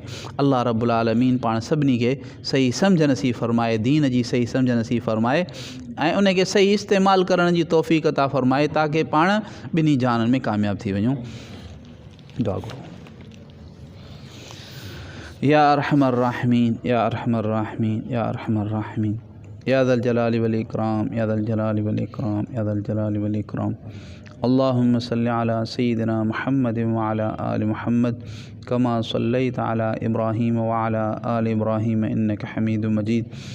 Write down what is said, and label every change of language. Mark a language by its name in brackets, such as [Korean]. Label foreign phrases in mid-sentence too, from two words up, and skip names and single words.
[Sindhi] अल्लाह [Arabic] رب العالمين [Sindhi] पाण सभिनी खे सही सम्झ नसीब फ़रमाए, दीन जी सही सम्झ नसीब फ़रमाए ऐं उनखे सही इस्तेमालु करण जी तौफ़ीक़ अता फ़रमाए, ताकी पाण ॿिन्ही जाननि में कामयाबु थी वञूं। दुआ करो। [Arabic] يا أرحم الراحمين، يا أرحم الراحمين، يا أرحم الراحمين، يا ذا الجلال والإكرام، يا ذا الجلال والإكرام، يا ذا الجلال والإكرام. اللهم صل على سيدنا محمد وعلى آل محمد كما صليت على إبراهيم وعلى آل إبراهيم إنك حميد مجيد.